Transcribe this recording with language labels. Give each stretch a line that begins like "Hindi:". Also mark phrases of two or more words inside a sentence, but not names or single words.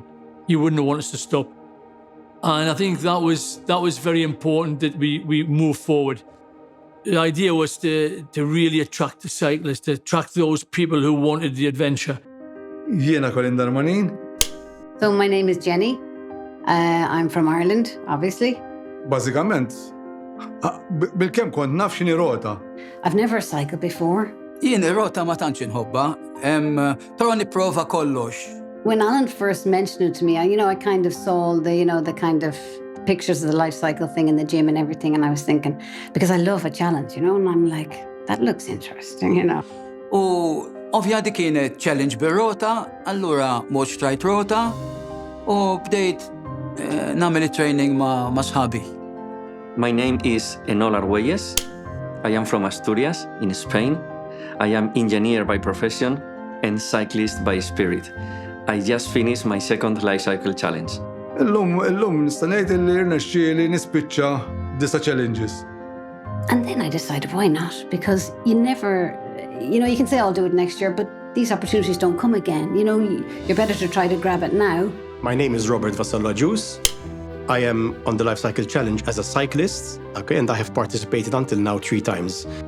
English: He wouldn't want us to stop. And I think that was very important that we move forward. The idea was to really attract the cyclists, to attract those people who wanted the adventure.
Maltese: Jiena Cody Martin.
English: So my name is Jenny. I'm from Ireland, obviously.
Maltese: Bażikament, bil-kemm kont naf x'inhi rota.
English: I've never cycled before.
Maltese: Jien ir-rota ma tantx inħobba, però nipprova kollox.
English: When Alan first mentioned it to me, I kind of saw the kind of pictures of the LifeCycle thing in the gym and everything, and I was thinking, because I love a challenge, and I'm like, that looks interesting,
Maltese: U ovvja di kienet challenge bir-rota, allura mod xtrajt rota, u bdejt nagħmel training ma' sħabi.
English: My name is Enol Argüelles. I am from Asturias, in Spain. I am engineer by profession and cyclist by spirit. I just finished my second LifeCycle challenge.
Maltese: Illum nista' ngħid li rnexxieli nispiċċa 9 challenges.
English: And then I decided, why not? Because you never, you can say I'll do it next year, but these opportunities don't come again. You're better to try to grab it now. My name is Robert Vassalla-Juice. I am on the LifeCycle Challenge as a cyclist, and I have participated until now 3 times.